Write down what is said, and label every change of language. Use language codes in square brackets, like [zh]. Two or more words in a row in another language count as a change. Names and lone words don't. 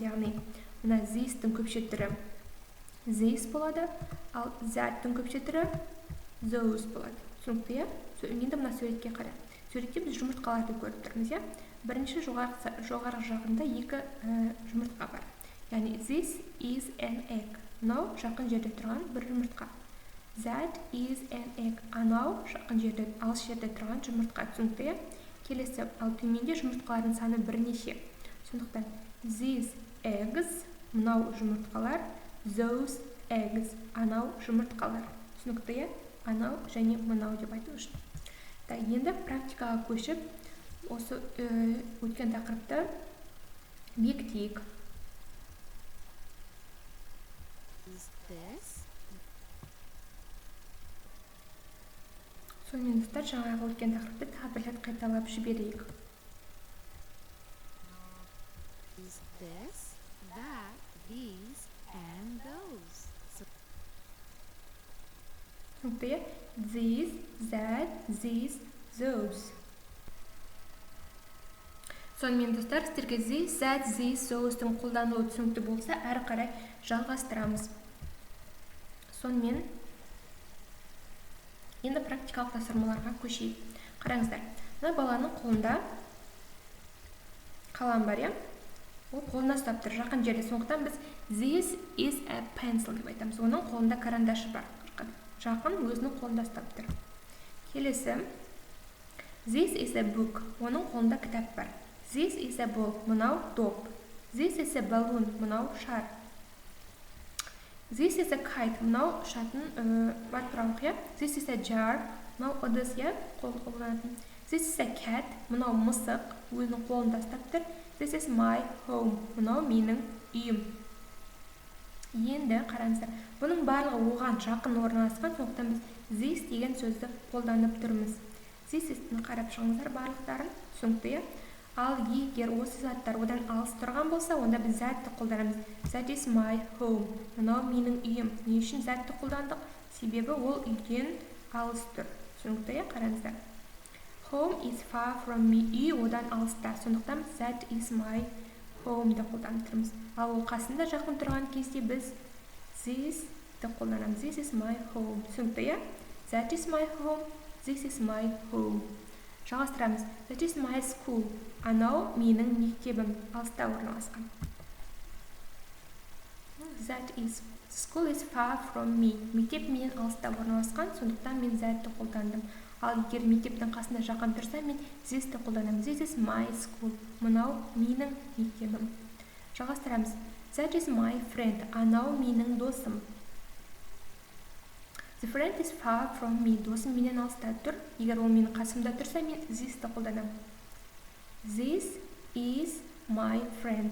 [kk] Яғни, мына this-тің көпше түрі this болады, ал that-тің көпше түрі those болады. Түсінікті, енді мына суретке қарай. Суретте біз жұмыртқаларды көріп тұрмыз, иә? Бірінші жоғарғы жағында екі жұмыртқа бар. [en] Яғни this is an egg. [kk] Мынау жақын жерде тұрған бір жұмыртқа. [en] That is an egg. [kk] Анау жақын жерде, алыс жерде тұрған жұмыртқа. Түсінікті, келесі, ал төменде жұмыртқалардың саны бірнеше. Сондықтан [en] these eggs, [kk] мынау жұмыртқалар, [en] those eggs, [kk] анау жұмыртқалар. Түсінікті, анау және мынау деп айту үшін. Енді практикаға көшіп, осы өткен тақырыпты бекітейік. Сонымен достар, жаңағы өткен тақырыпты тағы бір рет қайталап жіберейік. [en] Is this, that, these, and those. This, that, these, those. [kk] Сонымен достар, сіздерге [en] this, that, these, [kk] those-тың қолданылуы түсінікті болса, әрі қарай жалғастырамыз. Сонымен енді практикалық тапсырмаларға көшейік. Қараңыздар, мына баланың қолында қалам бар, иә? Ол қолына ұстап тұр, жақын жерде. Сондықтан біз [en] this is a pencil [kk] деп айтамыз. Оның қолында карандашы бар. Жақын өзінің қолында ұстап тұр. Келесі, [en] this is a book. [kk] Оның қолында кітап бар. [en] This is a ball. [kk] Мынау доп. [en] This is a balloon. [kk] Мынау шар. [en] This is a kite. [kk] Мынау ұшатын бар тұралық, иә? [en] This is a jar. [kk] Мынау ыдыс, иә? Қолданатын. [en] This is a cat. [kk] Мынау мысық. Өзінің қолында ұстап тұр. [en] This is my home. [kk] Мынау менің үйім. Енді қараңыздар, бұның барлығы оған жақын орналасқан, сондықтан біз this деген сөзді қолданып тұрмыз. This-ін қарап шығыңыздар барлықтарын, түсінікті. Ал егер осы заттар одан алыс тұрған болса, онда біз that-ті қолданамыз. [en] That is my home. [kk] Мынау менің үйім. Не үшін that-ті қолдандық? Себебі ол үйден алыс тұр. Түсінікті, қараңыздар. [en] Home is far from me. [kk] Үй одан алыста. Сондықтан [en] that is my home- [kk] ді қолданып тұрмыз. Ал ол қасында жақын тұрған кезде біз this-ті қолданамыз. [en] This is my home. [kk] Түсінікті, [en] that is my home. This is my home. [kk] Жалғастырамыз. [en] That is my school. [kk] Анау менің мектебім. Алыста орналасқан. [en] That is. School is far from me. [kk] Мектеп менен алыста орналасқан, сондықтан мен that-ті қолдандым. Ал егер мектептің қасында жақын тұрса, мен this-ті қолданамын. [en] This is my school. [kk] Мынау менің мектебім. Жалғастырамыз. [en] That is my friend. [kk] Анау менің досым. [en] The friend is far from me. [kk] Досым менен алыста тұр. Егер ол менің қасымда тұрса, мен this-ті қолданамын. [en] This is my friend.